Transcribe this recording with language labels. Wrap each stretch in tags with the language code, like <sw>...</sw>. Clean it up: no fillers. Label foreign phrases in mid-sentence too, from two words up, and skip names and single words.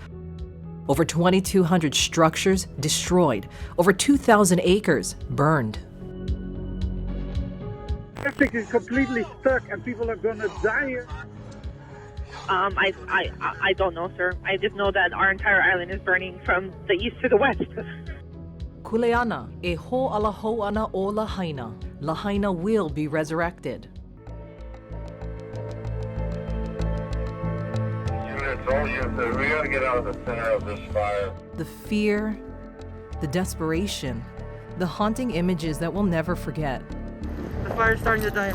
<en>Over 2,200 structures destroyed. Over 2,000 acres burned. Traffic is completely stuck and people are gonna die here. I don't know, sir. I just know that our entire island is burning from the east to the west.</en> <haw>Kuleana, e ho'alaho'ana o Lahaina.</haw> <en>Lahaina will be resurrected. Units, all units, we gotta get out of the center of this fire. The fear, the desperation, the haunting images that we'll never forget. The fire's starting to die.</en>